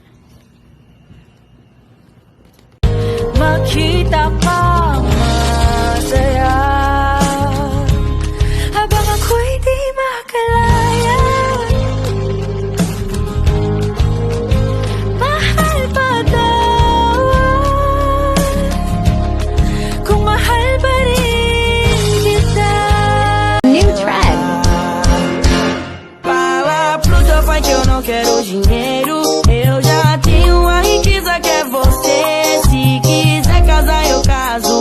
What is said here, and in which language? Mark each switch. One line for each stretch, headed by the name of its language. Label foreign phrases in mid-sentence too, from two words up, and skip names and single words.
Filipino: Makita kang masaya habang ako'y di makalaya. Mahal pa daw kung mahal pa rin kita.
English: New track.
Portuguese: Para pro teu fight eu não quero dinheiro. Eu já tenho a riqueza que é você. Se quiser casar eu caso.